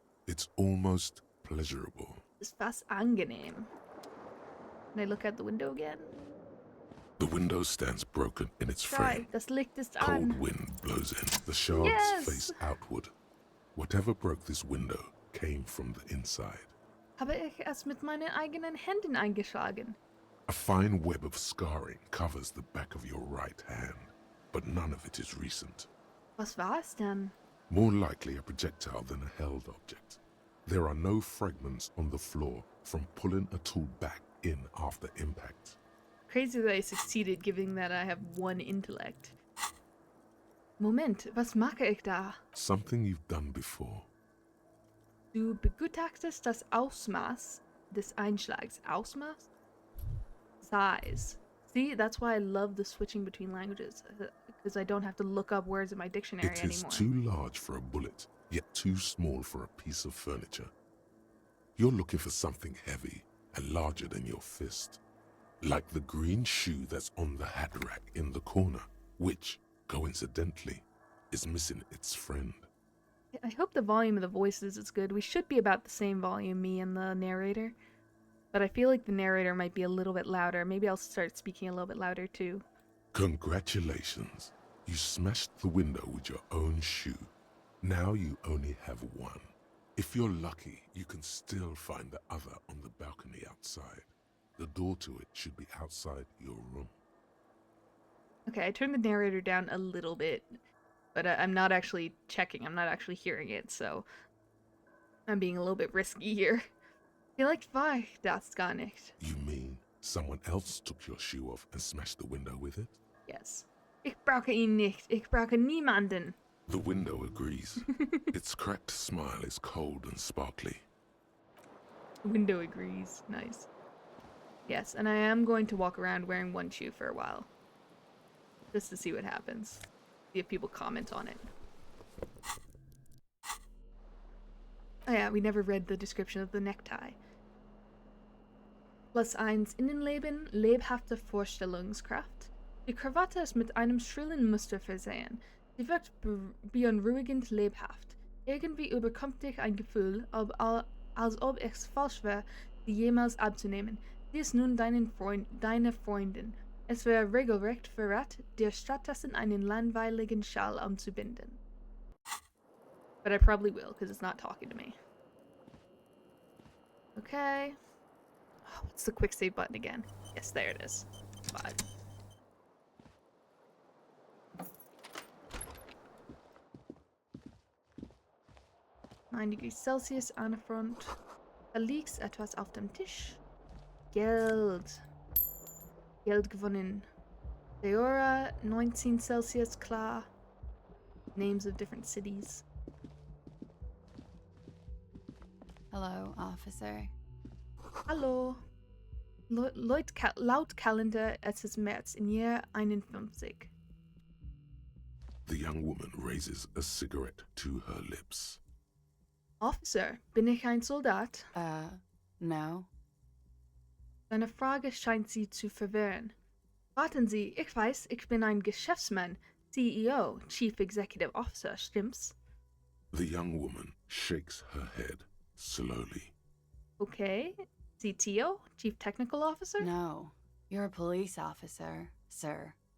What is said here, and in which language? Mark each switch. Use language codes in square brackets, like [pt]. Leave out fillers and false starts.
[en] It's almost pleasurable. [de] Ist fast angenehm. [en] Can I look out the window again? The window stands broken in its Try. frame. [de] Das Licht ist [en] Cold [de] an. [en] wind blows in. The shards Yes! face outward. Whatever broke this window came from the inside. [de] Habe ich es mit meinen eigenen Händen eingeschlagen? [en] A fine web of scarring covers the back of your right hand, but none of it is recent. [de] Was war es denn? [en] More likely a projectile than a held object. There are no fragments on the floor from pulling a tool back in after impact. Crazy that I succeeded given that I have 1 intellect. [de] Moment, was mache ich da? [en] Something you've done before. [de] Du begutachtest das Ausmaß des Einschlags. Ausmaß? [en] Size. See, that's why I love the switching between languages. Because I don't have to look up words in my dictionary It is anymore. too large for a bullet, yet too small for a piece of furniture. You're looking for something heavy and larger than your fist. Like the green shoe that's on the hat rack in the corner, which, coincidentally, is missing its friend. I hope the volume of the voices is good. We should be about the same volume, me and the narrator. But I feel like the narrator might be a little bit louder. Maybe I'll start speaking a little bit louder too. Congratulations. You smashed the window with your own shoe. Now you only have one. If you're lucky, you can still find the other on the balcony outside. The door to it should be outside your room. Okay, I turned the narrator down a little bit, but I'm not actually checking. I'm not actually hearing it, so I'm being a little bit risky here. [de] Vielleicht war ich das gar nicht. [en] You mean someone else took your shoe off and smashed the window with it? [de] Yes. Ich brauche ihn nicht. Ich brauche niemanden. [en] The window agrees. Its cracked smile is cold and sparkly. Window agrees. Nice. Yes, and I am going to walk around wearing 1 shoe for a while. Just to see what happens. See if people comment on it. Oh yeah, we never read the description of the necktie. [de] +1 Innenleben, lebhafte Vorstellungskraft. Die Krawatte ist mit einem schrillen Muster versehen. Sie wirkt beunruhigend lebhaft. Irgendwie überkommt dich ein Gefühl, als ob es falsch wäre, sie jemals abzunehmen. Sie ist nun deine Freundin. Es wäre regelrecht verrat, dir stattdessen einen langweiligen Schal umzubinden. [en] But I probably will, because it's not talking to me. Okay. Oh, what's the quick save button again? Yes, there it is. 5. [de] °C an der Front. Da liegt etwas auf dem Tisch. Geld. Geld gewonnen. Deora, 19 Celsius, klar. [en] Names of different cities. Hello, officer. [de] Hallo. Laut Kalender, es ist März im Jahr 51. [en] The young woman raises a cigarette to her lips. [de] Officer, bin ich ein Soldat? [en] No. [de] Seine Frage scheint sie zu verwirren. Warten Sie, ich weiß, ich bin ein Geschäftsmann, CEO, Chief Executive Officer, stimmt's? [en] The young woman shakes her head slowly. Okay. CTO, Chief Technical Officer? No. You're a police officer, sir.